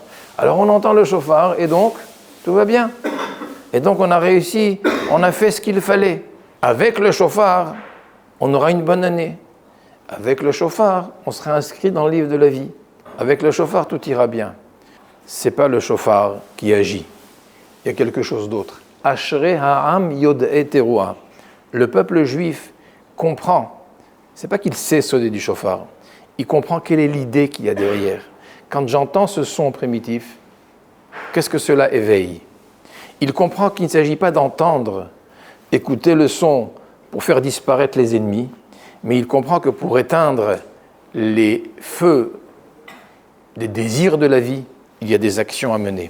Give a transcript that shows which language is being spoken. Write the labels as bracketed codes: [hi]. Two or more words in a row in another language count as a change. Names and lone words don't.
[fr] Alors on entend le shofar et donc tout va bien. Et donc on a réussi, on a fait ce qu'il fallait. Avec le shofar, on aura une bonne année. Avec le shofar, on sera inscrit dans le livre de la vie. Avec le shofar, tout ira bien. Ce n'est pas le shofar qui agit. Il y a quelque chose d'autre. [he] אשרי העם יודעי תרועה. [fr] Le peuple juif comprend. Ce n'est pas qu'il sait sonner du shofar. Il comprend quelle est l'idée qu'il y a derrière. Quand j'entends ce son primitif, qu'est-ce que cela éveille? Il comprend qu'il ne s'agit pas d'entendre, écouter le son pour faire disparaître les ennemis, mais il comprend que pour éteindre les feux des désirs de la vie, il y a des actions à mener.